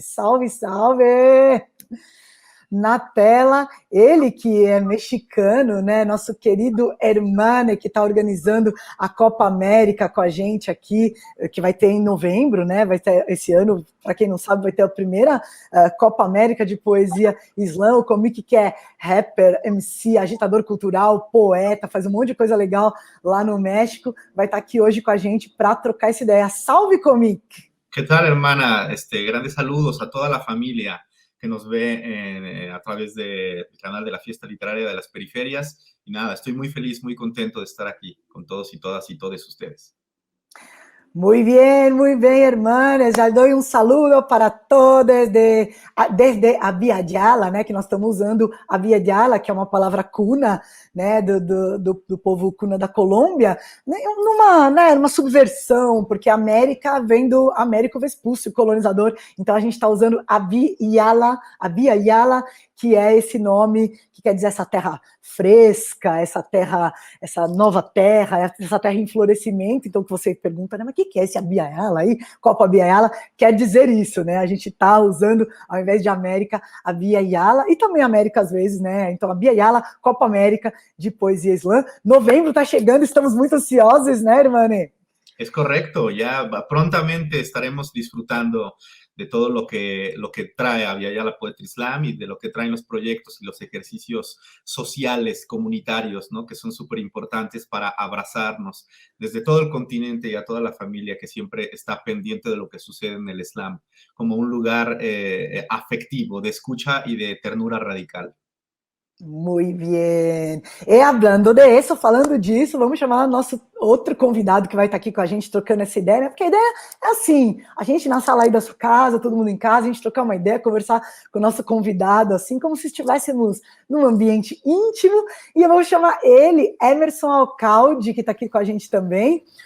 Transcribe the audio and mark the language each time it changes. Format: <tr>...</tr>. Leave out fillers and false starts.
<pt>Salve, salve! Na tela, ele que é mexicano, né, nosso querido Hermano, que está organizando a Copa América com a gente aqui, que vai ter em novembro, né, vai ter esse ano, para quem não sabe, vai ter a primeira Copa América de poesia islã. O Comikk, que é rapper, MC, agitador cultural, poeta, faz um monte de coisa legal lá no México, vai estar aqui hoje com a gente para trocar essa ideia. Salve, Comikk!</pt> <es>¿Qué tal, hermana? Grandes saludos a toda la familia que nos ve a través del canal de la Fiesta Literaria de las Periferias. Y nada, estoy muy feliz, muy contento de estar aquí con todos y todas y todos ustedes. Muy bien, hermanas.</es> <pt>Já dou um saludo para todas desde a Via Yala, né, que nós estamos usando a Via Yala, que é uma palavra cuna, né, do povo cuna da Colômbia, né, numa subversão, porque América vem do Américo Vespúcio, colonizador. Então a gente está usando a Via Yala, que é esse nome que quer dizer essa terra fresca, essa nova terra, essa terra em florescimento. Então, que você pergunta, né, mas o que é esse Abiyala aí? Copa Abiyala quer dizer isso, né? A gente está usando, ao invés de América, Abiyala, e também América às vezes, né? Então, Abiyala, Copa América de Poesia Islã. Novembro está chegando, estamos muito ansiosos, né, Hermane?</pt> <es>Es correcto, ya prontamente estaremos disfrutando de todo lo que trae Abiyala Poetry Slam y de lo que traen los proyectos y los ejercicios sociales, comunitarios, ¿no? Que son súper importantes para abrazarnos desde todo el continente y a toda la familia que siempre está pendiente de lo que sucede en el Slam, como un lugar afectivo, de escucha y de ternura radical.</es> <pt>Muito bem. Falando disso, vamos chamar nosso outro convidado que vai estar aqui com a gente trocando essa ideia, né? Porque a ideia é assim, a gente na sala aí da sua casa, todo mundo em casa, a gente trocar uma ideia, conversar com o nosso convidado, assim como se estivéssemos num ambiente íntimo, e eu vou chamar ele, Emerson Alcaide, que está aqui com a gente também.</pt>